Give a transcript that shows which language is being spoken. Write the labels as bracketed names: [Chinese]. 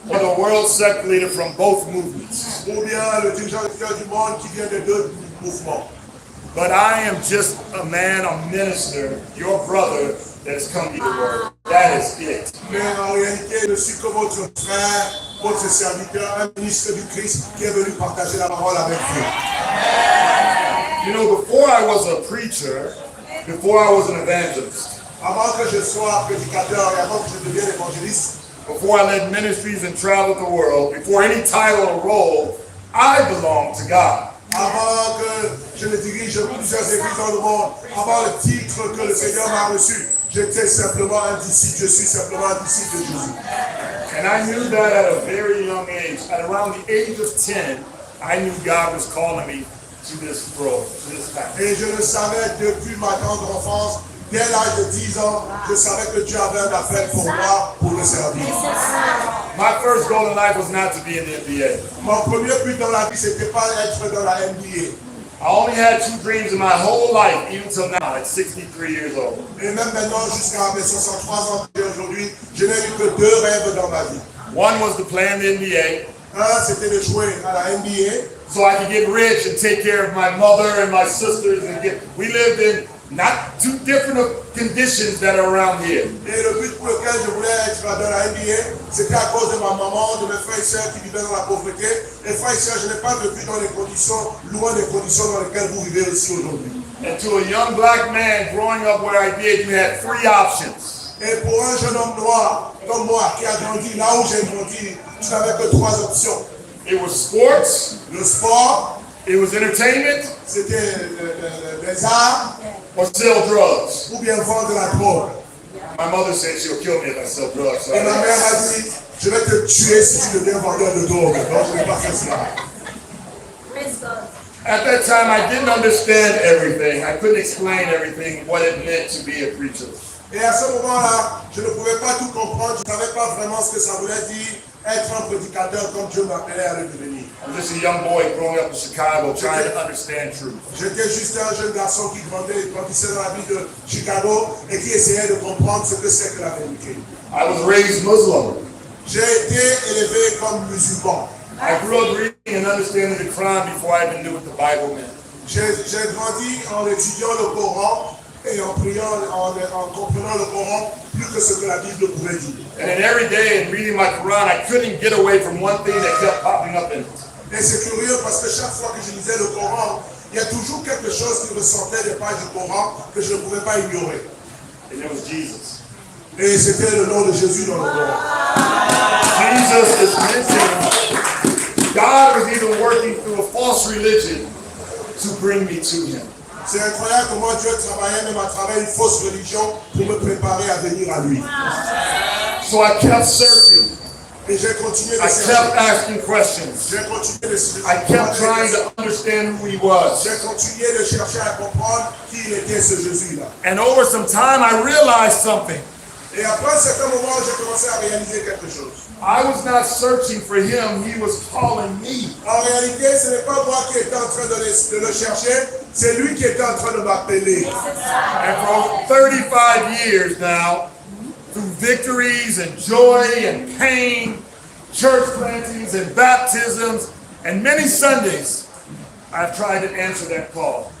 [English] Or the world sect leader from both movements. [French] Ou bien le dirigeant du monde qui vient des deux mouvements. [English] But I am just a man, a minister, your brother that has come to the word. That is it. [French] Mais en réalité, je suis comme votre frère, votre serviteur, un ministre du Christ qui est venu partager la parole avec vous. [English] You know, before I was a preacher, before I was an evangelist, [French] Avant que je sois prédicateur et avant que je devienne évangéliste, [English] before I led ministries and traveled the world, before any title or role, I belonged to God. [French] avant que je ne dirige plusieurs églises dans le monde, avant le titre que le Seigneur m'a reçu, j'étais simplement un disciple, je suis simplement un disciple de Jésus. [English] And I knew that at a very young age. At around the age of 10, I knew God was calling me to this role, to this path. [French] Et je le savais depuis ma tendre enfance, dès l'âge de 10 ans, je savais que Dieu avait un appel pour moi, pour le servir. [English] My first goal in life was not to be in the NBA. [French] Mon premier but dans la vie, c'était pas être dans la NBA. [English] I only had two dreams in my whole life, even till now, at 63 years old. [French] Et même maintenant, jusqu'à mes 63 ans d'aujourd'hui, je n'ai eu que deux rêves dans ma vie. [English] One was to play in the NBA, [French] Un, c'était de jouer à la NBA, [English] so I could get rich and take care of my mother and my sisters. We lived in not too different of conditions that are around here. [French] et le but pour lequel je voulais être dans la NBA, c'était à cause de ma maman, de mes frères et sœurs qui vivaient dans la pauvreté. Et frères et sœurs, je n'ai pas vécu dans les conditions, loin des conditions dans lesquelles vous vivez aussi aujourd'hui. [English] And to a young black man growing up where I did, you had three options. [French] Et pour un jeune homme noir comme moi qui a grandi là où j'ai grandi, tu n'avais que trois options. [English] It was sports, [French] Le sport, [English] it was entertainment, [French] c'était les arts, [English] or sell drugs. [French] ou bien vendre la drogue. [English] My mother said she'll kill me if I sell drugs. So [French] Et ma mère a dit, je vais te tuer si tu deviens vendeur de drogue. Donc je n'ai pas fait cela. [English] at that time, I didn't understand everything. I couldn't explain everything, what it meant to be a preacher. [French] Et à ce moment-là, je ne pouvais pas tout comprendre. Je ne savais pas vraiment ce que ça voulait dire être un prédicateur comme Dieu m'appelait à le devenir. [English] I'm just a young boy growing up in Chicago trying to understand truth. [French] J'étais juste un jeune garçon qui grandissait dans la ville de Chicago et qui essayait de comprendre ce que c'est que la vérité. [English] I was raised Muslim. [French] J'ai été élevé comme musulman. [English] I grew up reading and understanding the Quran before I even knew what the Bible meant. [French] J'ai grandi en étudiant le Coran et en priant, en comprenant le Coran plus que ce que la Bible pouvait dire. [English] And then every day in reading my Quran, I couldn't get away from one thing that kept popping up in it. [French] Et c'est curieux parce que chaque fois que je lisais le Coran, il y a toujours quelque chose qui ressortait des pages du Coran que je ne pouvais pas ignorer. [English] And it was Jesus. [French] Et c'était le nom de Jésus dans le Coran. [English] Jesus is mentioned. God was even working through a false religion to bring me to him. [French] C'est incroyable comment Dieu travaillait même à travers une fausse religion pour me préparer à venir à lui. [English] So I kept searching. [French] Et j'ai continué de [English] I [French] chercher. [English] kept asking questions. [French] J'ai continué de chercher. [English] I kept trying to understand who he was. [French] J'ai continué de chercher à comprendre qui il était ce Jésus-là. [English] And over some time, I realized something. [French] Et après un certain moment, j'ai commencé à réaliser quelque chose. [English] I was not searching for him, he was calling me. [French] En réalité, ce n'est pas moi qui étais en train de le chercher, c'est lui qui était en train de m'appeler. [English] And for 35 years now, through victories and joy and pain, church plantings and baptisms, and many Sundays, I've tried to answer that call.